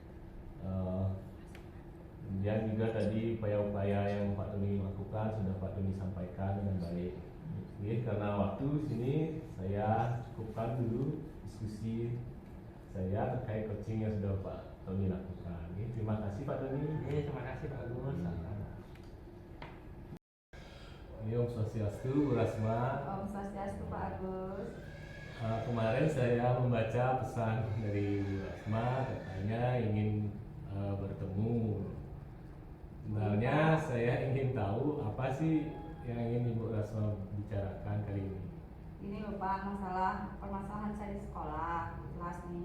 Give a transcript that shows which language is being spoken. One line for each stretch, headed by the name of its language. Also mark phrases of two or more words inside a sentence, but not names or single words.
Indonesian: Kemudian juga tadi upaya-upaya yang Pak Doni lakukan sudah Pak Doni sampaikan dengan baik. Oke, karena waktu sini saya cukupkan dulu diskusi saya terkait coaching yang sudah Pak Doni lakukan. Oke, terima kasih Pak Doni. Terima kasih Pak Agus.
Sanskrit: Om Swastiastu,
Indonesian: Bu Rasma.
Sanskrit: Om Swastiastu
Indonesian: Pak Agus. Kemarin saya membaca pesan dari Bu Rasma, katanya ingin bertemu. Sebenarnya saya ingin tahu apa sih yang ingin Ibu Rasma bicarakan kali ini. Ini loh Pak, permasalahan saya di sekolah, di kelas nih.